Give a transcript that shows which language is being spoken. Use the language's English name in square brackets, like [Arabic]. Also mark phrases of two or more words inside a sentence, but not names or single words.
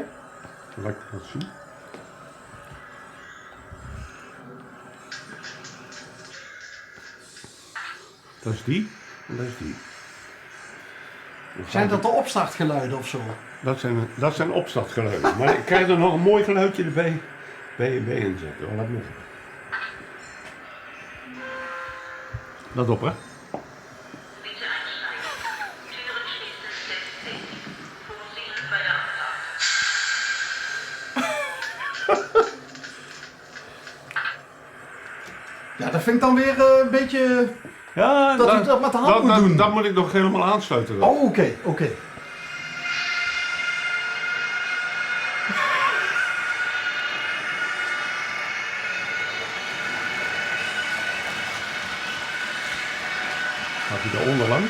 [Dutch] Zal ik dat zien? Dat is die en dat is die. Zijn dat de opstartgeluiden of zo? Dat zijn opstartgeluiden. Maar ik krijg er nog een mooi geluidje erbij bij inzetten. Laat me. Let op, hè? [German] Bitte einsteigen. Türen schließen selbsttätig. Vorsehen bei der Abfahrt. [Dutch] Ja, dat vind ik dan weer een beetje... Ja, Dat u dat met de hand moet doen. Dat moet ik nog helemaal aansluiten. Dan. Oh, oké. Gaat hij daaronder langs?